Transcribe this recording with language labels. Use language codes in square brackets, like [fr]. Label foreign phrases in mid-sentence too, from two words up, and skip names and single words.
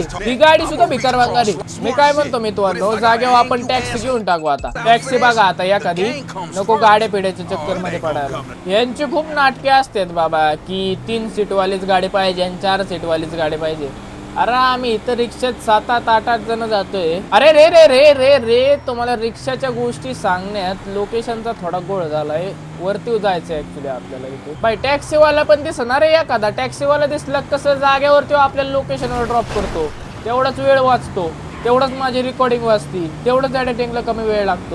[mr] ही गाडी सुद्धा भिकार गाडी. मी काय म्हणतो मी तुम्हाला, जागेवर आपण टॅक्सी घेऊन टाकू आता. टॅक्सी बघा आता एखादी, नको गाड्या पिढ्याच्या चक्कर मध्ये पडायला. यांची खूप नाटके असतात बाबा, की 3 सीट वालीच गाडी पाहिजे आणि 4 सीट वालीच गाडी पाहिजे. अरे आम्ही इथं रिक्षात 7-8 जण जातोय. अरे रे रे रे रे रे तुम्हाला रिक्षाच्या गोष्टी सांगण्यात लोकेशनचा थोडा गोळ झालाय. वरती जायचं ऍक्च्युली आपल्याला इथे. बाई टॅक्सीवाला पण दिसणार आहे एखादा. टॅक्सीवाला दिसला कसं जागेवरती आपल्याला लोकेशनवर ड्रॉप करतो, तेवढाच वेळ वाचतो, तेवढंच माझी रेकॉर्डिंग वाचती, तेवढंच एडिटिंगला कमी वेळ लागतो.